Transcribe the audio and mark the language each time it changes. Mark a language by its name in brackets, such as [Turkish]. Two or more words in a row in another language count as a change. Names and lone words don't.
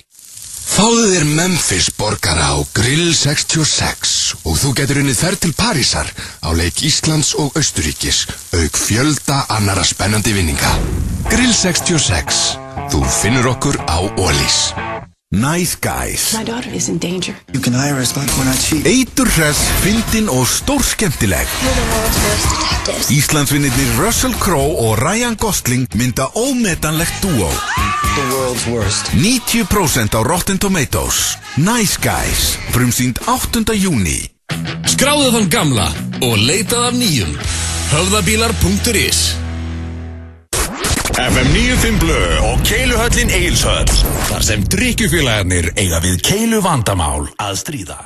[Icelandic] Fáðu þér Memphis borgara á Grill 66 og þú getur unnið ferð til Parísar á leik Íslands og Austurríkis, auk fjölda annara spennandi vinninga. Grill 66, þú finnur okkur á Ólís. Nice Guys. [English] My daughter is in danger. You can hire us, but we're not cheap. [Icelandic] Eiturhress, fyndin og stórskemmtileg. [English] You're the world's worst detectives. [Icelandic] Íslandsvinnirnir Russell Crowe og Ryan Gosling mynda ómetanlegt dúó. [English] The world's worst. [Icelandic] 90% á Rotten Tomatoes. Nice Guys, frumsýnd 8. júní. Skráðu þann gamla og leitað af nýjum. Höfðabílar.is FM 95 Blö og Keiluhöllin Egilshöll. Þar sem drykkjufélagarnir eiga við keilu vandamál að stríða.